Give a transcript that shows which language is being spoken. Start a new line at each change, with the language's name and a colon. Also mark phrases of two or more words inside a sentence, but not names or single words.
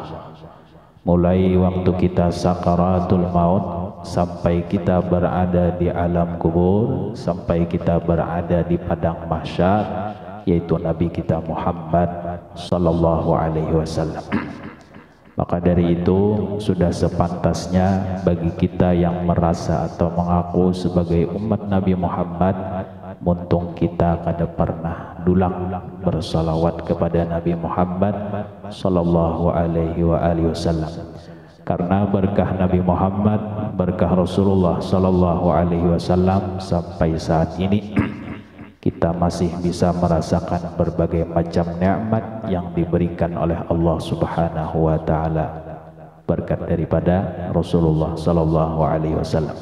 Indonesian: Mulai waktu kita sakaratul maut sampai kita berada di alam kubur, sampai kita berada di padang mahsyar, yaitu Nabi kita Muhammad
Arabic: صلى الله عليه وسلم.
Indonesian: Maka dari itu sudah sepantasnya bagi kita yang merasa atau mengaku sebagai umat Nabi Muhammad, muntung kita kada pernah dulang bersalawat kepada Nabi Muhammad
Arabic: صلى الله عليه وسلم.
Indonesian: Karena berkah Nabi Muhammad, berkah Rasulullah
Arabic: صلى الله عليه وسلم,
Indonesian: sampai saat ini kita masih bisa merasakan berbagai macam nikmat yang diberikan oleh Allah
Arabic: سبحانه وتعالى
Indonesian: berkat daripada Rasulullah
Arabic: صلى الله عليه وسلم.